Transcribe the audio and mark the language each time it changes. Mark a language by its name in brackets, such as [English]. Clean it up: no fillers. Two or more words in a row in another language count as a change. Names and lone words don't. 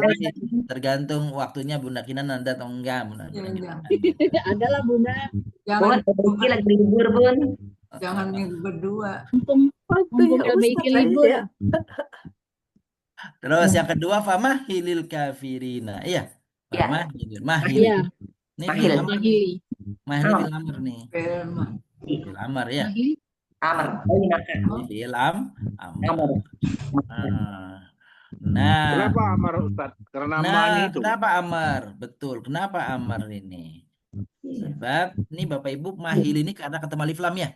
[Indonesian] Tergantung waktunya Bunda Kinan ada atau enggak. Adalah Bunda. Jangan, Bun, lagi libur Bun. jangan minggu berdua. Mumpung Ilmi libur. Terus yang kedua [Arabic] famahilil kafirina. [Indonesian] Iya. Ya. [Arabic] Famahilil. Mahil. [Indonesian] Iya. Ini [Arabic] Mahil. fil amr. Mahili. Mahil fil amr nih. [Indonesian] Firman. [Arabic] Fil amr ya. Mahili. [Indonesian] Amr. Oh, ini makan. [Arabic] Fil amr. Amr. [Indonesian] Nah. Kenapa Amar Ustaz? Karena Nah, mani itu. kenapa Amar? Betul. Kenapa Amar ini? Sebab ini Bapak Ibu mahil ini karena ketemu alif lam ya.